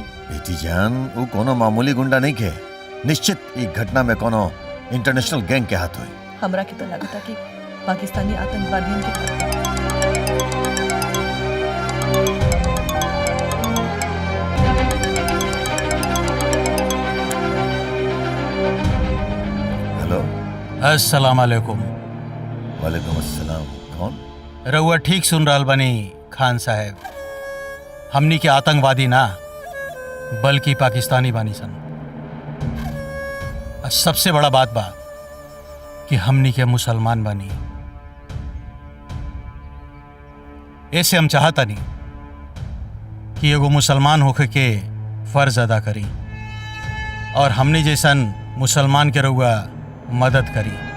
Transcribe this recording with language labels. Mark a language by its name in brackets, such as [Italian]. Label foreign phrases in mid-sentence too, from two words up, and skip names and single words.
[Bhojpuri] बेटी जान, वो कोनो मामूली गुंडा नहीं के। निश्चित एक घटना में कोनो [English] international gang [Bhojpuri] के हाथ हुई। हमरा के तो लगता कि पाकिस्तानी आतंकवादियों के हेलो, [Arabic] السلام عليكم. وعليكم السلام. कौन? [Bhojpuri] रउआ ठीक सुन रहल बानी खान साहब। हमनी के आतंकवादी ना बल्कि पाकिस्तानी बानी सन। और सबसे बड़ा बात बा कि हमनी के मुसलमान बानी। ऐसे हम चाहता नहीं कि एगो मुसलमान होके के फर्ज अदा करी और हमनी जैसन मुसलमान के रउआ मदद करी।